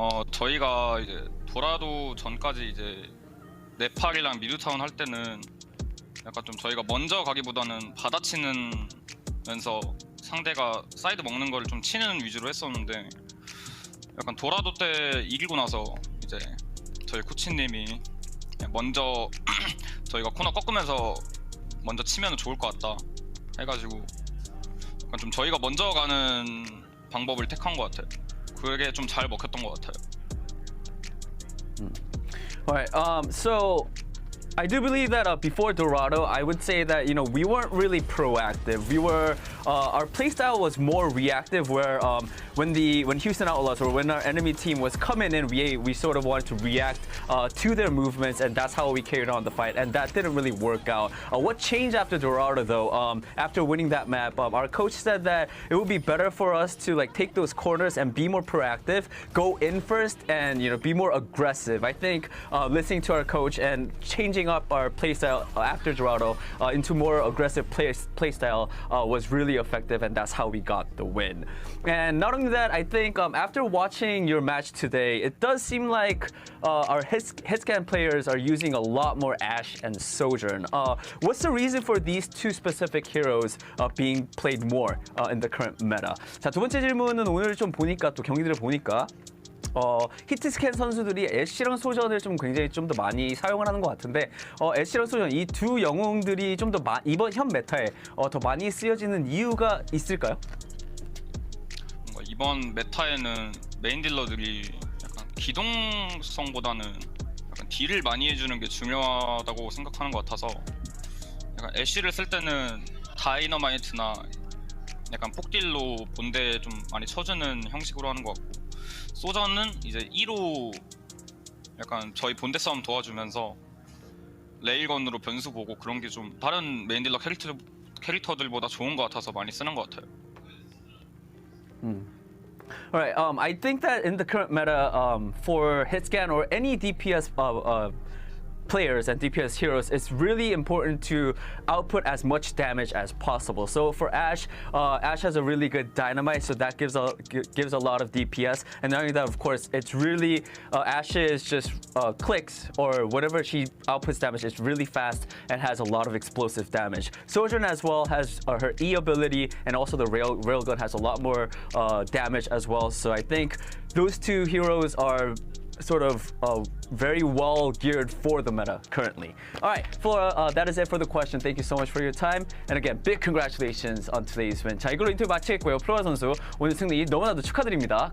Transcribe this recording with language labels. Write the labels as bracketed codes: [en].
[ko] 저희가 이제 도라도 전까지 이제 네팔이랑 미드타운 할 때는 약간 좀 저희가 먼저 가기보다는 받아치면서 상대가 사이드 먹는 거를 좀 치는 위주로 했었는데 약간 도라도 때 이기고 나서 이제 저희 코치님이 먼저 저희가 코너 꺾으면서 먼저 치면 좋을 것 같다 해가지고 약간 좀 저희가 먼저 가는 방법을 택한 것 같아요. 그게 좀 잘 먹혔던 것 같아요. [en] Alright, so I do believe that before Dorado, I would say that we weren't really proactive. We were our playstyle was more reactive, where when Houston Outlaws or when our enemy team was coming in, we sort of wanted to react to their movements, and that's how we carried on the fight. And that didn't really work out. What changed after Dorado, though? After winning that map, our coach said that it would be better for us to take those corners and be more proactive, go in first, and be more aggressive. I think listening to our coach and changing up our playstyle after Dorado into more aggressive playstyle was really effective, and that's how we got the win. And not only that, I think after watching your match today, it does seem like our hitscan players are using a lot more Ashe and Sojourn. What's the reason for these two specific heroes being played more in the current meta? [ko] 자, 두 번째 질문은 오늘 좀 보니까 또 경기들을 보니까 히트스캔 선수들이 애쉬랑 소전을 좀 굉장히 좀 더 많이 사용을 하는 것 같은데 애쉬랑 소전 이 두 영웅들이 좀 더 이번 현 메타에 더 많이 쓰여지는 이유가 있을까요? 뭔가 이번 메타에는 메인 딜러들이 약간 기동성보다는 약간 딜을 많이 해주는 게 중요하다고 생각하는 것 같아서 약간 애쉬를 쓸 때는 다이너마이트나 약간 폭딜로 본대에 좀 많이 쳐주는 형식으로 하는 것 같고 소전은 이제 1호 약간 저희 본대 싸움 도와주면서 레일건으로 변수 보고 그런 게 좀 다른 메인 딜러 캐릭터들보다 좋은 것 같아서 많이 쓰는 것 같아요. [en] Alright, I think that in the current meta for hitscan or any DPS players and DPS heroes, it's really important to output as much damage as possible. So for Ashe, Ashe has a really good dynamite, so that gives a lot of DPS. And not only that, of course, it's really Ashe is just clicks or whatever she outputs damage is really fast and has a lot of explosive damage. Sojourn as well has her E ability, and also the railgun has a lot more damage as well. So I think those two heroes are sort of very well geared for the meta currently. All right, Flora, that is it for the question. Thank you so much for your time. And again, big congratulations on today's win. [ko] 자, 이걸로 인터뷰 마치겠고요. 플로라 선수 오늘 승리 너무나도 축하드립니다.